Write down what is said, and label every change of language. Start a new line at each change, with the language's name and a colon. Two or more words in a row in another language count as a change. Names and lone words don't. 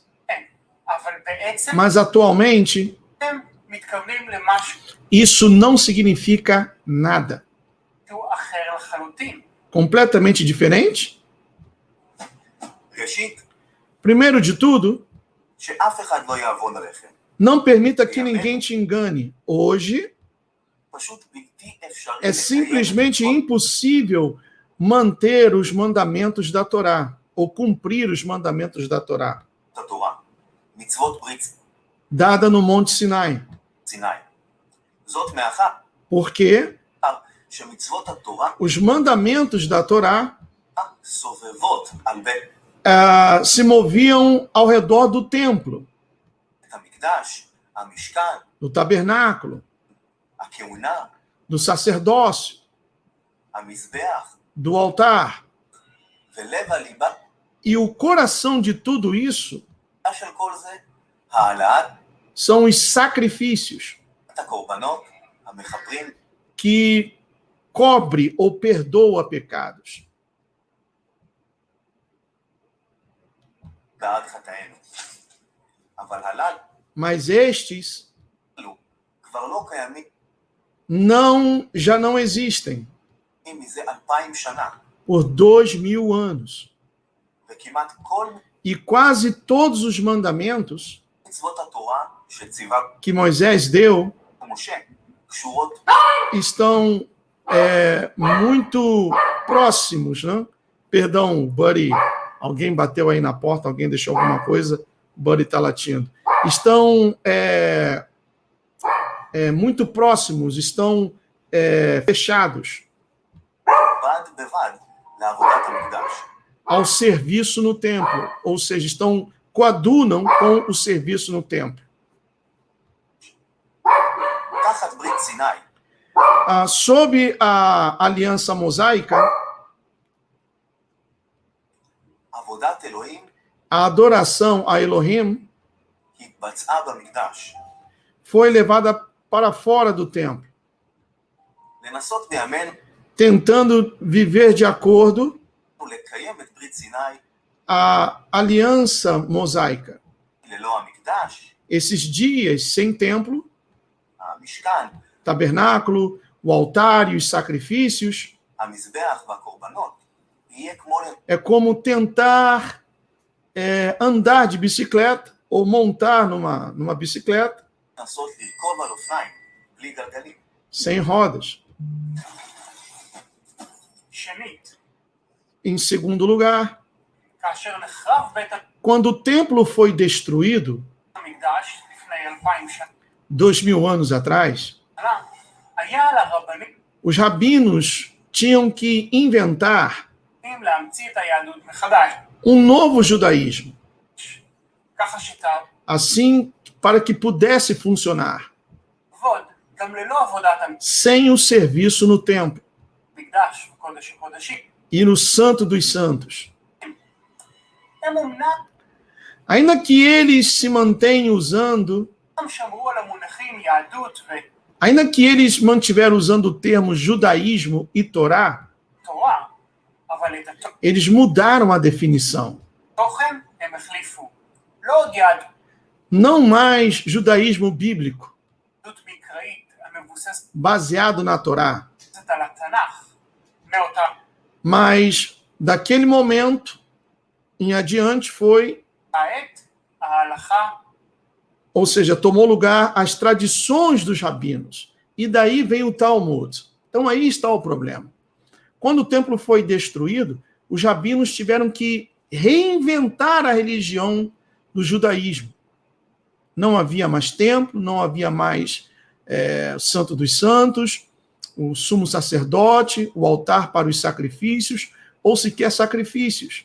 Hebrew: כן. אבל בעצם
Portuguese: mas atualmente
Hebrew: הם מתכוונים למשהו
Portuguese: isso não significa nada.
Hebrew: אחר לחלוטין.
Portuguese: Completamente diferente?
Hebrew: ראשית,
Portuguese: Primeiro de tudo,
Hebrew: שאף אחד לא יעבוד עליכם.
Portuguese: não permita que ninguém te engane. Hoje
Hebrew: פשוט בלתי אפשרי
Portuguese: é simplesmente impossível manter os mandamentos da Torá, ou cumprir os mandamentos da Torá,
Hebrew: את התורה. מצוות ברית
Portuguese: dada no Monte Sinai.
Hebrew: סיני. זאת מאחר
Portuguese: Porque
Hebrew: שמצוות התורה
Portuguese: os mandamentos da Torá
Hebrew: סובבות על בית
Portuguese: se moviam ao redor do templo,
Hebrew: המקדש, המשכן,
Portuguese: do tabernáculo,
Hebrew: הכהונה,
Portuguese: do sacerdócio,
Hebrew: המזבח,
Portuguese: do altar.
Hebrew: ולב הליבה
Portuguese: E o coração de tudo isso
Hebrew: של כל זה, העלאת
Portuguese: são os sacrifícios
Hebrew: הקורבנות, המחברים,
Portuguese: que cobre ou perdoa pecados.
Hebrew: בעד חטאינו. אבל הללו
Portuguese: Mas estes
Hebrew: כבר לא קיימים
Portuguese: já não existem
Hebrew: מזה 2000 שנה,
Portuguese: por 2000 anos.
Hebrew: וכמעט כל
Portuguese: E quase todos os mandamentos
Hebrew: מצוות התורה שציווה
Portuguese: que Moisés deu
Hebrew: משה קשורות
Portuguese: estão muito próximos, né? Perdão, Buddy, alguém bateu aí na porta, alguém deixou alguma coisa, o Buddy está latindo. Estão muito próximos, estão fechados
Hebrew: בד בבד לעבודת המקדש.
Portuguese: ao serviço no templo, ou seja, coadunam com o serviço no templo. Sob a aliança mosaica,
Hebrew: עבודת אלוהים
Portuguese: a adoração a Elohim
Hebrew: התבצעה במקדש.
Portuguese: foi levada para fora do templo,
Hebrew: לנסות בימינו
Portuguese: tentando viver de acordo
Hebrew: ולקיים את ברית סיני
Portuguese: a aliança mosaica.
Hebrew: ללא המקדש,
Portuguese: Esses dias sem templo,
Hebrew: המשכן,
Portuguese: tabernáculo, o altar e os sacrifícios,
Hebrew: המזבח והקורבנות, יהיה כמו
Portuguese: é como tentar andar de bicicleta ou montar numa bicicleta
Hebrew: לנסות לרכוב על אופניים בלי גלגלים.
Portuguese: sem rodas.
Hebrew: שנית,
Portuguese: Em segundo lugar,
Hebrew: כאשר נחרב בית
Portuguese: quando o templo foi destruído,
Hebrew: המקדש לפני 2000 שנה,
Portuguese: 2000 anos atrás,
Hebrew: היה לרבנים
Portuguese: os rabinos tinham que inventar
Hebrew: להמציא את היהדות מחדש.
Portuguese: novo judaísmo,
Hebrew: ככה שיטה
Portuguese: assim para que pudesse funcionar,
Hebrew: עבוד גם ללא עבודת
Portuguese: sem o serviço no templo
Hebrew: המקדש וקודש הקודשים.
Portuguese: e no Santo dos Santos.
Hebrew: הם אומנם
Portuguese: Ainda que eles se mantenham usando,
Hebrew: שמרו על המונחים יהדות
Portuguese: ainda que eles mantiveram usando o termo judaísmo e Torá,
Hebrew: ותורה, אבל את
Portuguese: eles mudaram a definição.
Hebrew: התוכן הם החליפו. לא עוד יהדות
Portuguese: Não mais judaísmo bíblico,
Hebrew: מקראית המבוססת
Portuguese: baseado na Torá,
Hebrew: על התנ"ך, מאותה
Portuguese: mas daquele momento em adiante foi,
Hebrew: העת, ההלכה,
Portuguese: ou seja, tomou lugar as tradições dos rabinos. E daí vem o Talmud. Então aí está o problema. Quando o templo foi destruído, os rabinos tiveram que reinventar a religião do judaísmo. Não havia mais templo, não havia mais Santo dos Santos, o sumo sacerdote, o altar para os sacrifícios, ou sequer sacrifícios.